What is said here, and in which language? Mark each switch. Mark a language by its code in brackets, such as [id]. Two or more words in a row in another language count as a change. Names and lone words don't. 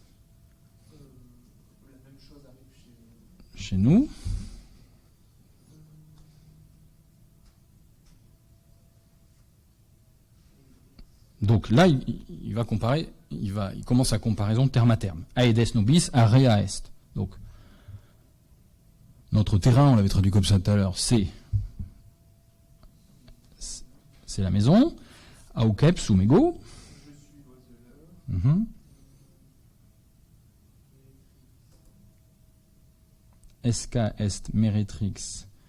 [fr] la même chose arrive Chez nous. Donc là, il va comparer, il commence à comparaison terme à terme. [la] Aedes nobis, area est. [fr] Donc, notre terrain, on l'avait traduit comme ça tout à l'heure, c'est la maison. [la] Auceps sumego. [fr] je suis l'oiseleur. [la] Esca est meretrix.